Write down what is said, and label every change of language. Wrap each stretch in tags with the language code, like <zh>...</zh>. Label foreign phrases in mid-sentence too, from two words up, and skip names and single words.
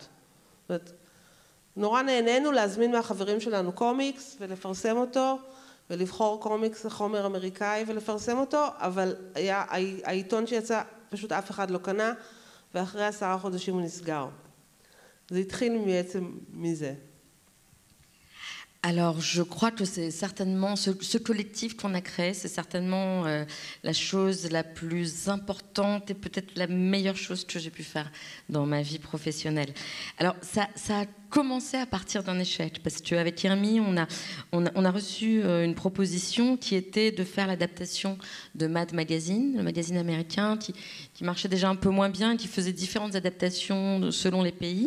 <he>זאת אומרת, נורא נהנינו להזמין מהחברים שלנו קומיקס ולפרסם אותו, ולבחור קומיקס לחומר אמריקאי ולפרסם אותו, אבל העיתון שיצא פשוט אף אחד לא קנה, ואחרי 10 חודשים הוא נסגר. זה התחיל בעצם מזה.</he> <fr>Alors, je crois que c'est certainement ce collectif qu'on a créé, c'est certainement la chose la plus importante et peut-être la meilleure chose que j'ai pu faire dans ma vie professionnelle. Alors, ça a commencé à partir d'un échec, parce qu'avec Irmi, on a reçu une proposition qui était de faire l'adaptation de Mad Magazine, le magazine américain qui marchait déjà un peu moins bien, qui faisait différentes adaptations selon les pays.</fr>